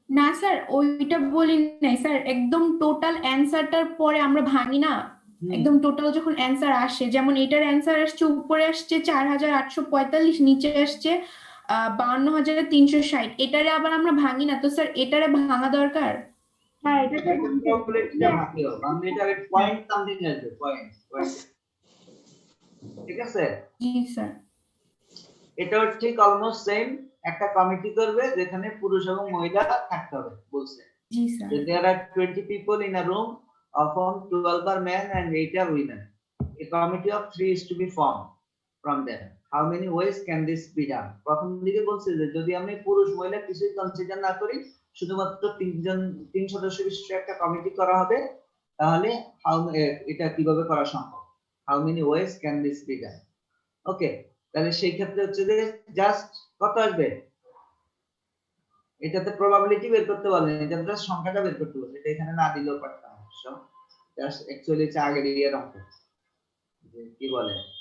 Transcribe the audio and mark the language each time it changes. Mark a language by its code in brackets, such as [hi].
[bn] না স্যার ওইটা বলি নাই স্যার, একদম টোটাল অ্যানসারটার পরে আমরা ভাঙি না, একদম টোটাল যখন অ্যানসার আসে, যেমন এটার অ্যানসার আসছে উপরে আসছে 4845, নিচে আসছে 52,360, এটারে আবার আমরা ভাঙি না, তো স্যার এটারে ভাঙা দরকার। হ্যাঁ এটাতে ক্যালকুলেটরটা ভাঙিও, ভাঙলে এটা পয়েন্ট সামথিং আসবে, পয়েন্ট ঠিক আছে? জি স্যার। এটাও ঠিক অলমোস্ট সেম। একটা কমিটি করবে যেখানে পুরুষ এবং মহিলা থাকতে হবে বলছে। জি sir. [en] There are 20 people in a room, of whom 12 are men and 8 are women. A committee of 3 is to be formed from them. How many ways can this be done? [bn] প্রথম দিকে বলছে যে যদি আমি পুরুষ মহিলা কিছুই কনসিডার না করি, শুধুমাত্র 3 সদস্য বিশিষ্ট একটা কমিটি করা হবে, তাহলে এটা কিভাবে করা সম্ভব? [en] How many ways can this be done? [bn] ওকে, তাহলে সেই ক্ষেত্রে হচ্ছে যে জাস্ট কত আসবে? এটাতে প্রবাবিলিটি বের করতে বলেন, এটা জাস্ট সংখ্যাটা বের করতে বলেন, এটা এখানে না দিলেও পারতাম অবশ্য। জাস্ট অ্যাকচুয়ালি এটা আগের ইয়ার অঙ্ক, যে কি বলে